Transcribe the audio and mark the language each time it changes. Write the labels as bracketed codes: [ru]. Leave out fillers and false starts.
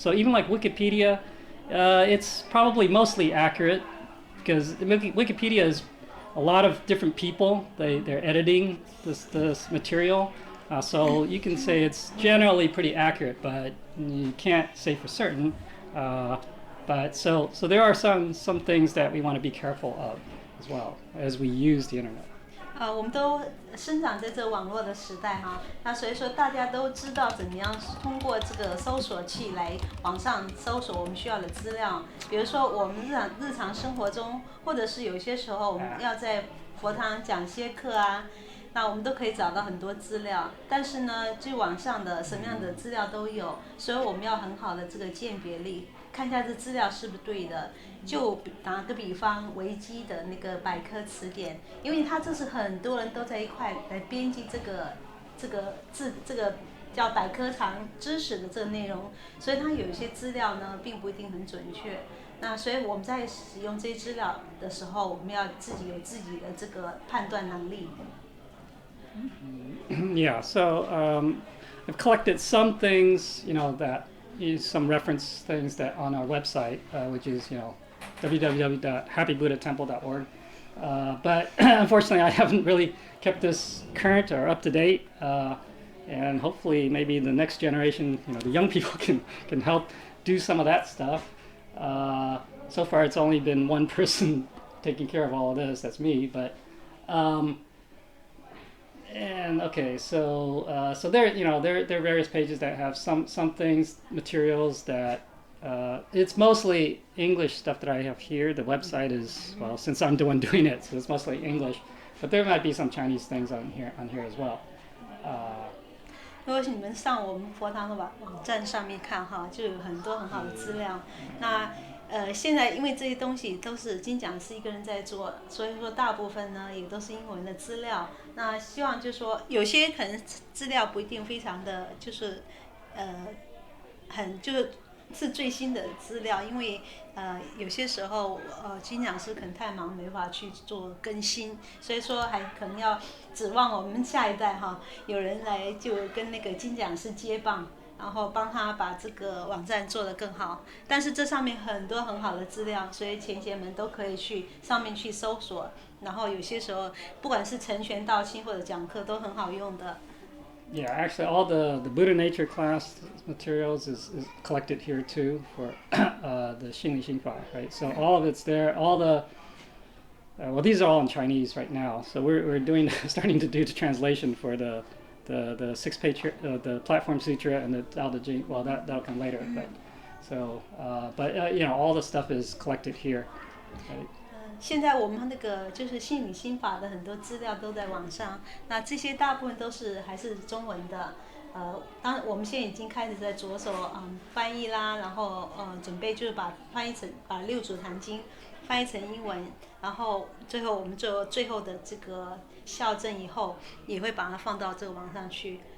[en] So even like Wikipedia, it's probably mostly accurate because Wikipedia is a lot of different people. They're editing this material, so you can say it's generally pretty accurate, but you can't say for certain. But so there are some things that we want to be careful of as well as we use the internet. [zh] 我们都生长在这个网络的时代哈，那所以说大家都知道怎么样通过这个搜索器来网上搜索我们需要的资料。比如说我们日常生活中，或者是有些时候我们要在佛堂讲些课啊，那我们都可以找到很多资料。但是呢，就网上的什么样的资料都有，所以我们要很好的这个鉴别力，看一下这资料是不是对的。就打个比方，维基的那个百科词典，因为它这是很多人都在一块来编辑这个叫百科常知识的这个内容，所以它有一些资料呢并不一定很准确。那所以我们在使用这些资料的时候，我们要自己有自己的这个判断能力。 [en] Yeah, so I've collected some things, that use some reference things that on our website, which is www.happybuddhatemple.org. But unfortunately, I haven't really kept this current or up to date. And hopefully, maybe the next generation, the young people can help do some of that stuff. So far, it's only been one person taking care of all of this. That's me. But and okay, so there there are various pages that have some things, materials that. It's mostly English stuff that I have here. The website is, well, since I'm the one doing it, so it's mostly English. But there might be some Chinese things on here as well. [zh] 如果你们上我们佛堂的网站上面看哈，就有很多很好的资料。那现在因为这些东西都是金讲师一个人在做，所以说大部分呢也都是英文的资料。那希望就是说有些可能资料不一定非常的就是很就是是最新的资料，因为有些时候金讲师可能太忙没法去做更新，所以说还可能要指望我们下一代哈，有人来就跟那个金讲师接棒。然后帮他把这个网站做得更好，但是这上面很多很好的资料，所以前贤们都可以去上面去搜索。然后有些时候，不管是成全道亲或者讲课，都很好用的。 [en] Yeah, actually, all the Buddha Nature class materials is collected here too for the Xingli Xingfa, right? So all of it's there. All the well, these are all in Chinese right now. So we're doing starting to do the translation for the 6-page the Platform Sutra and the Tao Te Ching. Well, that'll come later, but so all the stuff is collected here. Right? [zh] 现在我们那个就是心理心法的很多资料都在网上，那这些大部分都是还是中文的。当然我们现在已经开始在着手翻译啦，然后准备就是把六祖坛经翻译成英文，然后最后我们做最后的这个校正以后，也会把它放到这个网上去。